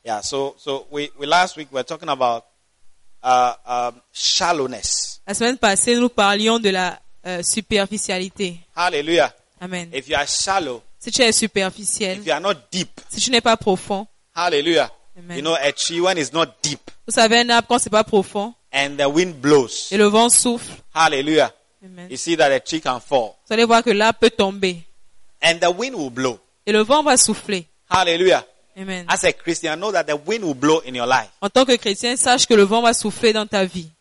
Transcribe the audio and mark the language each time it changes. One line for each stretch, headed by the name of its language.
English: Yeah, so we last week we were talking about shallowness.
French: La semaine passée nous parlions de la superficialité. Hallelujah. Amen.
English: If you are shallow,
French: si tu es superficiel,
English: if you are not deep,
French: si tu n'es pas profond, hallelujah. Amen.
English: You know, a tree when it's not deep,
French: vous savez, un arbre quand c'est pas profond,
English: and the wind blows,
French: et le vent souffle, hallelujah. Amen.
English: You see that a tree can fall.
French: Vous allez voir que l'arbre peut tomber,
English: and the wind will blow,
French: et le vent va souffler, hallelujah. Amen.
English: As a Christian, know that the wind will blow in your life.
French: En tant que chrétien, sache que le vent va souffler dans ta vie.